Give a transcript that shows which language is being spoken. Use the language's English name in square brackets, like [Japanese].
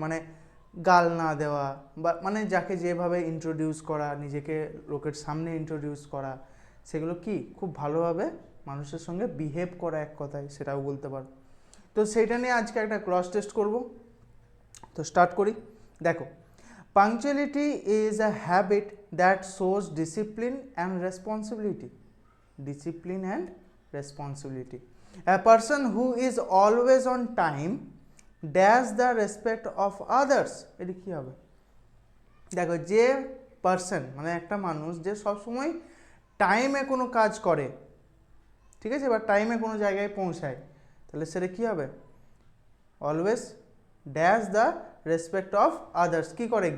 [Bangla] মানে গাল না দেওয়া, বা মানে যাকে যেভাবে ইন্ট্রোডিউস করা, নিজেকে লোকের সামনে ইন্ট্রোডিউস করা, সেগুলো কি খুব ভালোভাবে মানুষের সঙ্গে বিহেভ করা, এক কথায় সেটাও বলতে পারো। তো সেইটা নিয়ে আজকে একটা ক্রস টেস্ট করব। তো স্টার্ট করি। [English] দেখো, punctuality is a habit that shows discipline and responsibility. Discipline and responsibility. A person who is always on time dash the respect of others. [Bangla] এটা কী হবে? দেখো, যে পার্সন মানে একটা মানুষ যে সবসময় টাইমে কোনো কাজ করে, ঠিক আছে, বা টাইমে কোনো জায়গায় পৌঁছায়, তাহলে সেটা কী হবে? [English] Always dash the respect of others. [Bangla] কী করে?